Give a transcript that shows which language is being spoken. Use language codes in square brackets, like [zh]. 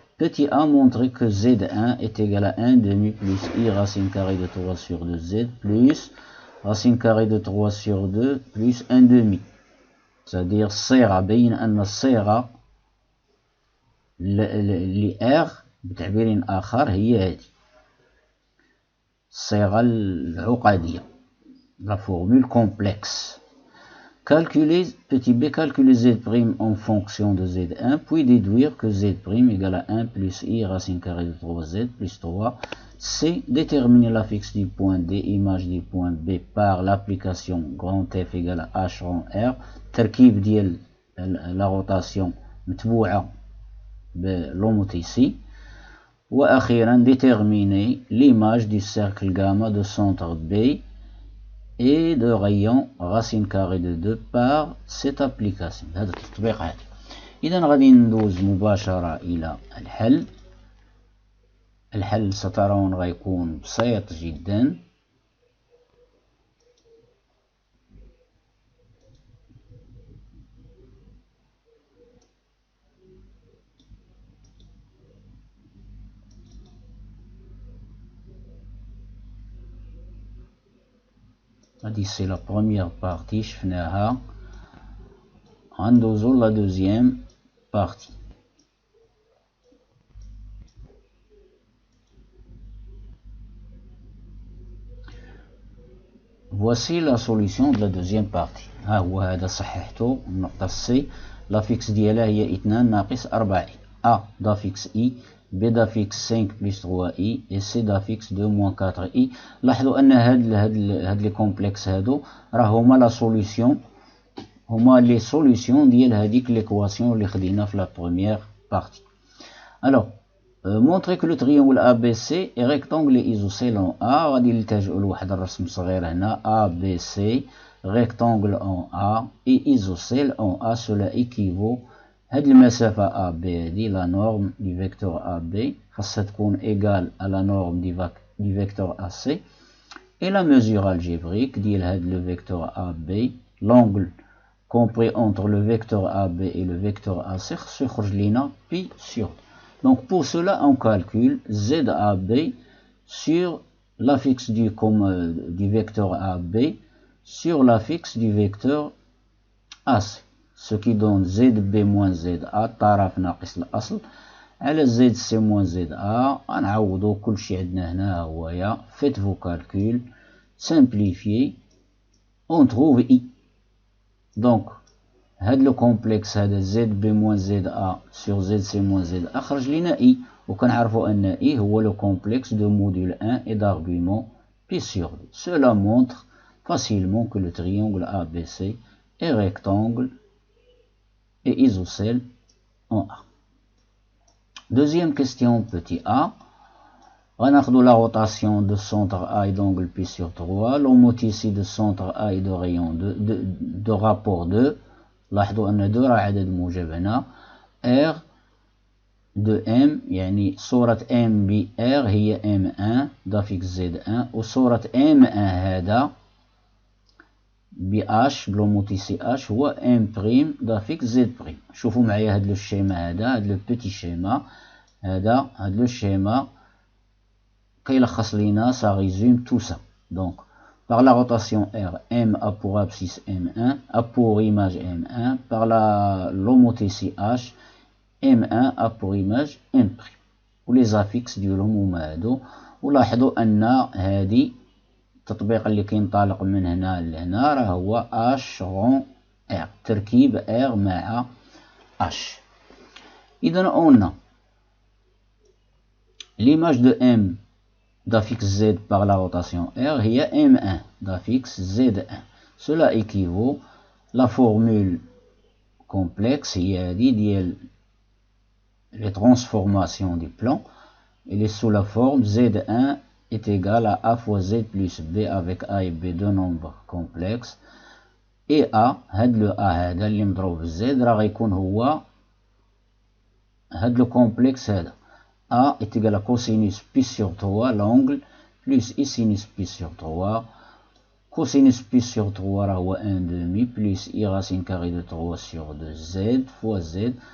[fr] Petit a montre que Z1 est égal à 1 demi plus I racine carrée de 3 sur 2Z plus racine carrée de 3 sur 2 plus 1 demi. C'est-à-dire [ar] الصيغة بين أن الصيغة ل R بتعبير آخر هي هذه الصيغة العقدية، [fr] la formule complexe. Calculer, petit b, calculer Z' en fonction de Z1, puis déduire que Z' égale à 1 plus I racine carrée de 3Z plus 3. C, déterminer l'affixe du point D, image du point B par l'application grand F égale à H rond R. [ar] تركيب ديال [fr] la rotation [ar] متبوعة [fr] بلوموتيسي. [ar] وأخيرا [fr] déterminer l'image du cercle gamma de centre B et de rayon racine carrée de 2 par cette application. [ar] هذا التطبيق هذا. إذا غادي ندوز مباشرة إلى الحل. الحل سترون غيكون بسيط جدا. هذه [fr] سي لا بروميير بارتي [ar] شفناها. غندوزو [fr] لا دوزيام بارتي. Voici la solution de la deuxième partie. [ar] ها هو هذا صححته النقطة سي. [fr] لا فيكس ديالها [ar] هي 2 ناقص 4 اي. [fr] ا دافيكس اي، بي دافيكس 5 بلس 3 اي، et سي دافيكس 2 موان 4 اي. [ar] لاحظوا ان هاد لي كومبلكس هادو راه هما [fr] لا سوليسيون، [ar] هما لي سوليسيون ديال هذيك ليكواسيون اللي خدينا في لا بروميير بارتي. الوغ [fr] montrer que le triangle ABC est rectangle et isocèle en A. [ar] غادي نلتجئوا لواحد الرسم صغير هنا. [fr] ABC rectangle en A et isocèle en A. Cela équivaut [ar] هاد المسافة AB هادي [fr] la norme du vecteur AB [ar] خاصها تكون [fr] égale à la norme du vecteur AC. Et la mesure algébrique [ar] ديال هاد [fr] le vecteur AB, l'angle compris entre le vecteur AB et le vecteur AC [ar] خاصو يخرج لينا [fr] pi sur 2. Donc pour cela, on calcule ZAB sur l'affixe du vecteur AB sur l'affixe du vecteur AC. Ce qui donne ZB moins ZA [ar] طرف ناقص الأصل على [fr] ZC moins ZA. [ar] غنعوضو كلشي عندنا هنا هويا. [fr] Faites vos calculs, simplifiez, on trouve I. [ar] Donc هاد لو كومبلكس هذا [fr] زد بي موان زد ا سور زد سي موان زد ا [ar] خرج لينا اي. وكنعرفوا ان اي هو لو كومبلكس دو موديل 1 et [fr] d'argument pi sur 2. Cela montre facilement que le triangle ABC est rectangle et isocèle en A. Deuxième question, petit a. [ar] غناخدو [fr] la rotation de centre A et d'angle pi sur 3, l'homothétie de centre A et de rayon de rapport 2. [ar] لاحظوا أن 2 راه عدد موجب هنا. [fr] R de M [ar] يعني صورة M ب R هي [fr] M1 دافيكس Z1، [ar] وصورة M1 هذا ب H بلوموتيسي H هو [fr] M بريم دافيكس Z بريم. [ar] شوفوا معايا هاد لو شيما هذا، هاد لو بيتي شيما هذا، هاد لو شيما كيلخص لينا [fr] ça résume tout ça. Donc par la rotation R, M a pour abscisse M1, a pour image M1, par l'homothétie H, M1 a pour image M'. [ar] ولي affixes ديالهم هما هادو. ولاحظوا أن هادي التطبيق اللي كينطلق من هنا لهنا راه هو H رون R، تركيب R مع H. [fr] إذا قلنا l'image de M d'affixe Z par la rotation R [ar] هي [fr] M1 d'affixe Z1. Cela équivaut la formule complexe [ar] هي هذه ديال [fr] les transformations du plan. Elle est sous la forme Z1 est égal à A fois Z plus B avec A et B deux nombres complexes. Et A [ar] هاد le A هذا اللي مضروب في Z راه غيكون هو هاد [fr] le complexe [ar] هذا. [fr] A est égal à cosinus pi sur 3 l'angle plus I sinus pi sur 3. Cosinus pi sur 3 [ar] راه هو [fr] 1 demi plus I racine carrée de 3 sur 2 Z fois Z.